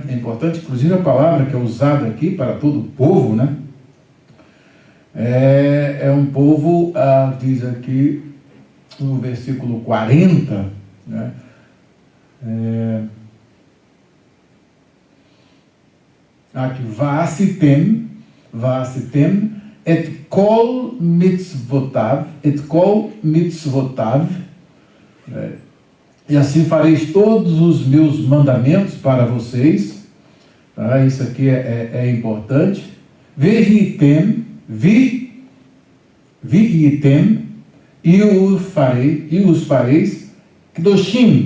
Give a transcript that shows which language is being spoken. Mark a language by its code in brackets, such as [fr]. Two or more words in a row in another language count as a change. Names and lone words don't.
[pt] É importante, inclusive, a palavra que é usada aqui para todo o povo, né? É um povo, diz aqui no versículo 40, né? Aqui, [he] ועשיתם את כל מצותיו, [pt] e assim fareis todos os meus mandamentos para vocês. Tá? Isso aqui é importante. Ve'item, e os fareis kedoshim.